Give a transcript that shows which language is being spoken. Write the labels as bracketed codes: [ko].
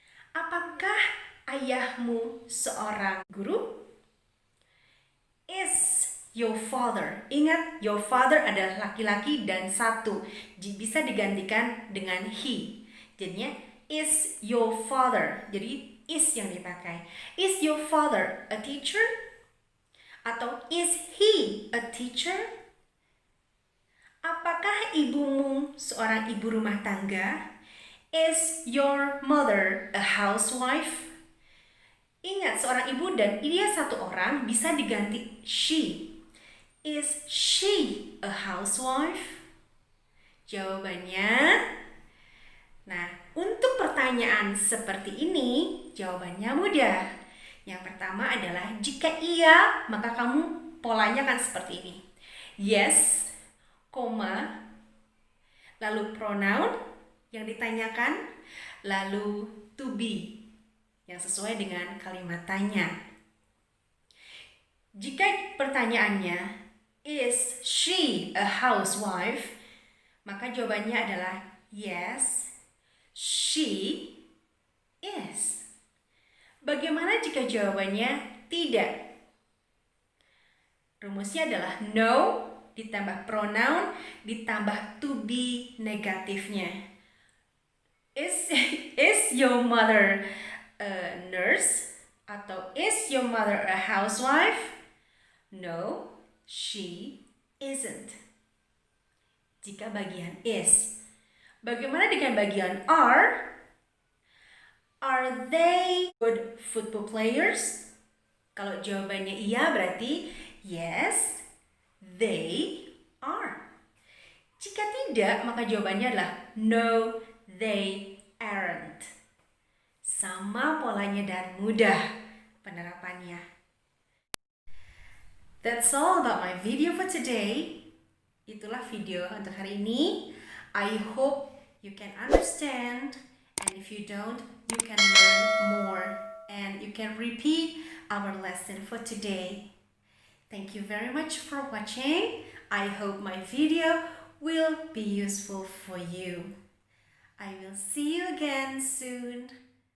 [id] Apakah ayahmu seorang guru? [en] Is your father. [id] Ingat, [en] your father [id] adalah laki-laki dan satu. Bisa digantikan dengan he. Jadinya, [en] is your father. [id] Jadi, is yang dipakai. [en] Is your father a teacher? Atau is he a teacher? [id] Apakah ibumu seorang ibu rumah tangga? [en] Is your mother a housewife? [id] Ingat, seorang ibu dan dia satu orang bisa diganti she. [en] Is she a housewife? [id] Jawabannya, nah, untuk pertanyaan seperti ini, jawabannya mudah. Yang pertama adalah jika iya, maka kamu polanya kan seperti ini. Yes, koma, lalu pronoun yang ditanyakan, lalu to be yang sesuai dengan kalimat tanya. Jika pertanyaannya [en] is she a housewife? [id] Maka jawabannya adalah [en] yes, she is. [id] Bagaimana jika jawabannya tidak? Rumusnya adalah no ditambah pronoun ditambah to be negatifnya. [en] Is your mother a nurse? Atau is your mother a housewife? No, she isn't. [id] Jika bagian is. Bagaimana dengan bagian are? [en] Are they good football players? [id] Kalau jawabannya iya berarti [en] yes, they are. [id] Jika tidak, maka jawabannya adalah [en] no, they aren't. [id] Sama polanya dan mudah penerapannya. [en] That's all about my video for today. [id] Itulah video untuk hari ini. [en] I hope you can understand, and if you don't, you can learn more and you can repeat our lesson for today. Thank you very much for watching. I hope my video will be useful for you. I will see you again soon.